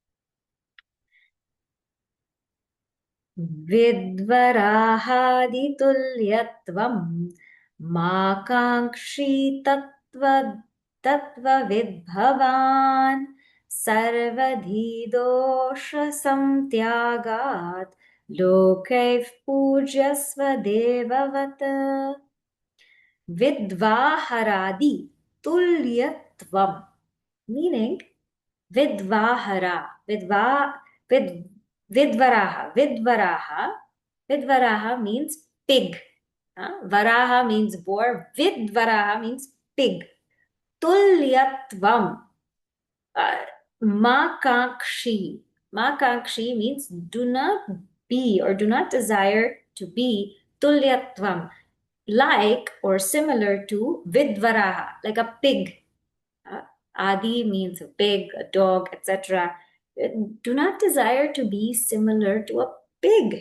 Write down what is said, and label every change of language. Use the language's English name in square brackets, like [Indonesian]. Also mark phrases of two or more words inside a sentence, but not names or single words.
[Sanskrit] विद्वराहादितुल्यत्वं माकाङ्क्षी तत्त्व विद्भवन् सर्वधी दोष संत्यागत् लोकैव पूज्यस्व देववत विद्वहरादि तुल्यत्वम्. [English] Meaning, vidvahara, vid, vidvaraha means pig. Varaha means boar, vidvaraha means pig. [Sanskrit] तुल्यत्वम्, माकाङ्क्षि. [English] Mākānkṣi means do not be or do not desire to be tulyatvam, like or similar to vidvaraha, like a pig. Adi means a pig, a dog, etc. Do not desire to be similar to a pig.